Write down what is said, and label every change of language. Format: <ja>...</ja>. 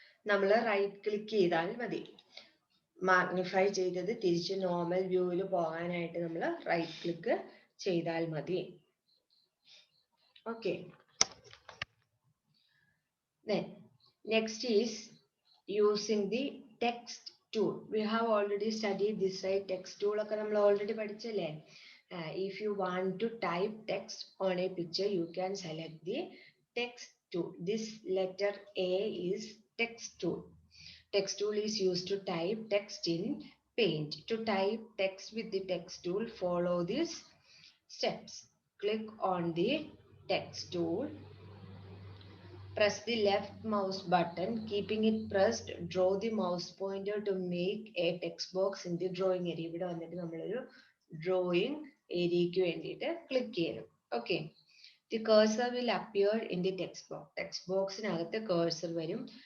<ml>നമ്മൾ right click ചെയ്താൽ മതി. മാഗ്നിഫൈ ചെയ്തത് തിരിച്ച് നോർമൽ വ്യൂവിൽ പോകാനായിട്ട് നമ്മൾ റൈറ്റ് ക്ലിക്ക് ചെയ്താൽ മതി. Okay.</ml> <en>Then next is using the text tool. We have already studied this, right?</en> <ml>Text tool ഒക്കെ നമ്മൾ already പഠിച്ചല്ലേ.</ml> <en>If you want to type text on a picture, you can select the text tool. This letter A is text tool. Text tool is used to type text in Paint. To type text with the text tool, follow these steps. Click on the text tool. Press the left mouse button. Keeping it pressed, draw the mouse pointer to make a text box in the drawing area.</en> <ml>ഇവിടെ വന്നിട്ട് നമ്മളൊരു drawing ഏരിയയ്ക്ക് വേണ്ടിയിട്ട് click ചെയ്യണം.</ml> <en>Okay. The cursor will appear in the text box.</en> <ml>Text boxിനകത്ത് cursor വരും.</ml>